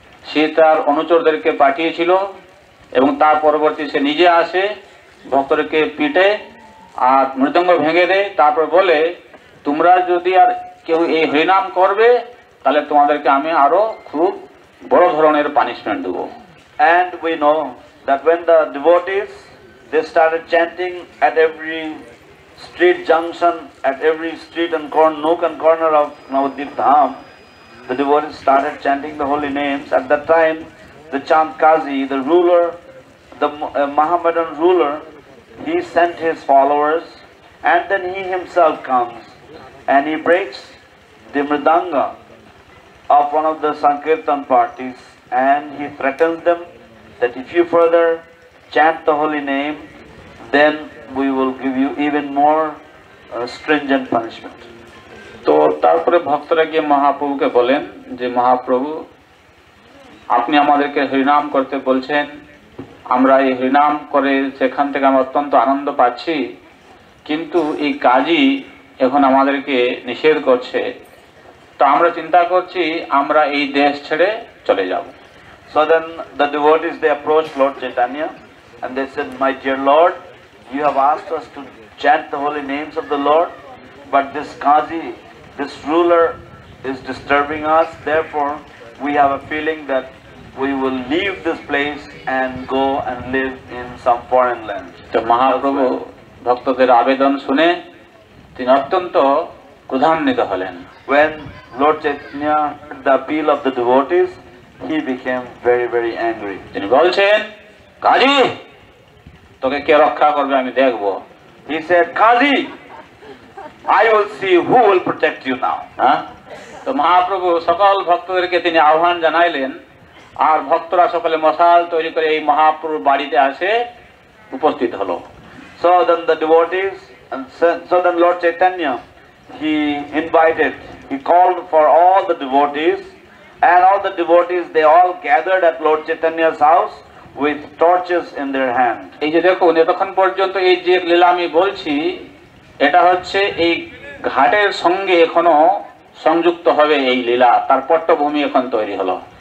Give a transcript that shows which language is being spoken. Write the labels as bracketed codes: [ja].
[bn] সে তার অনুচরদেরকে পাঠিয়েছিল এবং তার পরবর্তী সে নিজে আসে, ভক্তদেরকে পিটে আর মৃদঙ্গ ভেঙে দেয়, তারপর বলে তোমরা যদি আর কেউ এই হরিনাম করবে তাহলে তোমাদেরকে আমি আরো খুব বড় ধরনের punishment Dev. [en] And we know that when the devotees, they started chanting at every street junction, at every street and nook and corner of Navadvip Dham, the devotees started chanting the holy names. At that time, the Chand Kazi, the ruler, the Mohammedan ruler, he sent his followers, and then he himself comes and he breaks the mridanga of one of the Sankirtan parties, and he threatens them that if you further chant the holy name, then we will give you even more stringent punishment. [bn] তো তারপরে ভক্তরা গিয়ে মহাপ্রভুকে বলেন যে মহাপ্রভু, আপনি আমাদেরকে হরিনাম করতে বলছেন, আমরা এই হরিনাম করে সেখান থেকে আমরা অত্যন্ত আনন্দ পাচ্ছি, কিন্তু এই কাজই এখন আমাদেরকে নিষেধ করছে, তো আমরা চিন্তা করছি আমরা এই দেশ ছেড়ে চলে যাব। [en] So then the devotees, they approached Lord Chaitanya and they said, my dear Lord, you have asked us to chant the holy names of the Lord, but this Qazi, this ruler is disturbing us, therefore we have a feeling that we will leave this place and go and live in some foreign land. [bn] তো মহাপ্রভু ভক্তদের আবেদন শুনে তিনি অত্যন্ত ক্রোধান্বিত হলেন। [en] When Lord Chaitanya heard the appeal of the devotees, he became very, very angry. [bn] তিনি বলছেন, কাজী তোকে কে রক্ষা করবে আমি দেখব। [en] He said, Qazi, I will see who will protect you now. [bn] হ্যাঁ, তো মহাপ্রভু সকল ভক্তদেরকে তিনি আহ্বান জানাইলেন, আর ভক্তরা সকলে মশাল তৈরি করে এই মহাপ্রভুর বাড়িতে আসে উপস্থিত হলো। [en] So then the devotees, and so then Lord Chaitanya, he invited, he called for all the devotees, and all the devotees, they all gathered at Lord Chaitanya's house with torches in their hand. [bn] এই যে দেখুন, এতক্ষণ পর্যন্ত এই যে লীলা আমি বলছি, এটা হচ্ছে এই ঘাটের সঙ্গে এখনো সংযুক্ত হবে এই লীলা, তার পট্টভূমি এখন তৈরি হলো।